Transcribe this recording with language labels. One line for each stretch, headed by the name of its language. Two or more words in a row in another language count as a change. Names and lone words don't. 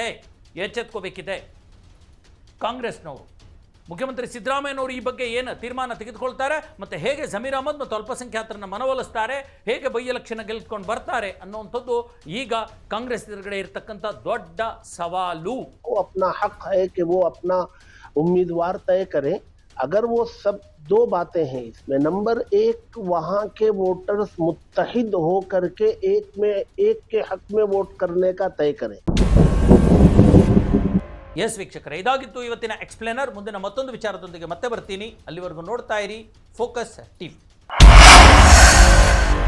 Kannada: ಎಚ್ಚೆತ್ಕೋಬೇಕಿದೆ ಕಾಂಗ್ರೆಸ್ನವರು. ಮುಖ್ಯಮಂತ್ರಿ ಸಿದ್ದರಾಮಯ್ಯನವರು ಈ ಬಗ್ಗೆ ಏನು ತೀರ್ಮಾನ ತೆಗೆದುಕೊಳ್ತಾರೆ, ಮತ್ತು ಹೇಗೆ ಜಮೀರ್ ಅಹಮದ್ ಮತ್ತು ಅಲ್ಪಸಂಖ್ಯಾತರನ್ನ ಮನವೊಲಿಸ್ತಾರೆ, ಹೇಗೆ
English: by election
Kannada: ಗೆಲ್ಕೊಂಡು ಬರ್ತಾರೆ ಅನ್ನುವಂಥದ್ದು ಈಗ ಕಾಂಗ್ರೆಸ್ ಎದುರುಗಡೆ ಇರತಕ್ಕಂಥ ದೊಡ್ಡ ಸವಾಲು.
Hindi: अपना हक है कि वो अपना उम्मीदवार तय करें. अगर वो सब 2 बातें हैं इसमें, नंबर 1 वहाँ के वोटर्स मुत्तहिद हो करके एक के हक में वोट करने का तय करें.
Kannada: ಎಸ್ ವೀಕ್ಷಕರೇ, ಇದಾಗಿತ್ತು ಇವತ್ತಿನ ಎಕ್ಸ್ಪ್ಲೇನರ್. ಮುಂದಿನ ಮತ್ತೊಂದು ವಿಚಾರದೊಂದಿಗೆ ಮತ್ತೆ ಬರ್ತೀನಿ. ಅಲ್ಲಿವರೆಗೂ ನೋಡ್ತಾ ಇರಿ ಫೋಕಸ್ ಟಿವಿ.